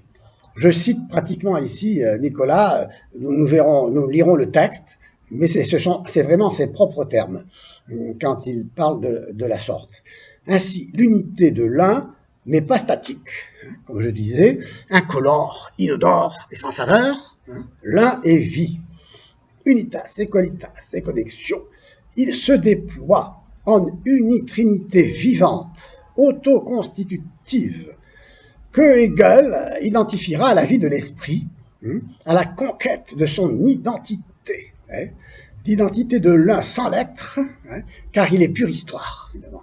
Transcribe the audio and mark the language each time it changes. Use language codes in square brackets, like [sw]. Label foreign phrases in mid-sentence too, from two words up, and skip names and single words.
[fr] Je cite pratiquement ici Nicolas, nous lirons le texte, mais c'est vraiment ses propres termes quand il parle de la sorte. Ainsi, l'unité de l'un n'est pas statique, comme je disais, incolore, inodore et sans saveur. L'un est vie. [la] Unitas, équalitas et connexion. [fr] Il se déploie en unitrinité vivante, autoconstitutive, que Hegel identifiera à la vie de l'esprit, à la conquête de son identité. L'identité de l'un sans l'être, car il est pure histoire, évidemment.